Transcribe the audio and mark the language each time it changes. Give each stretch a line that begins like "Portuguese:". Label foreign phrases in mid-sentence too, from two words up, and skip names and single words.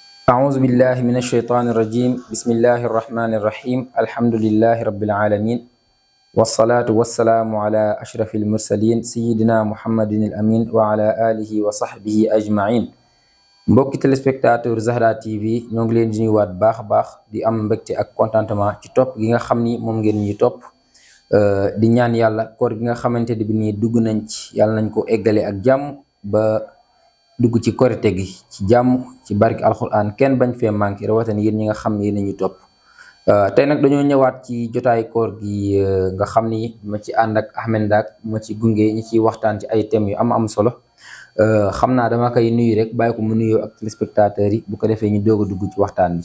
Arabic: أعوذ بالله من الشيطان الرجيم بسم الله الرحمن الرحيم الحمد لله رب العالمين والصلاة والسلام على أشرف المرسلين سيدنا محمد الأمين وعلى آله وصحبه أجمعين
Wolof: mbokki téléspectateur Zahra TV ñoo ngi leen di nuyuwaat baax a baax di am mbégte ak contentement ci topp gi nga xam ni moom ngeen ñuy topp di ñaan yàlla koor gi nga xamante ne bi nii dugg nañ ci yàlla nañ ko eggale ak jàmm ba dugg ci korite gi ci jàmm ci barki alquran kenn bañ fee manqué rawatina yéen ñi nga xam ne yéen ñu topp tey nag dañoo ñëwaat ci jotaay koor gi nga xam ni ma ci ànd ak Ahmed Ndack ma ci gunge ñi ciy waxtaan ci ay thèmes yu am solo xam naa dama koy nuyu rek bàyyi ko mu nuyoo ak téléspectateurs yi bu ko defee ñu doog a dugg ci waxtaan bi.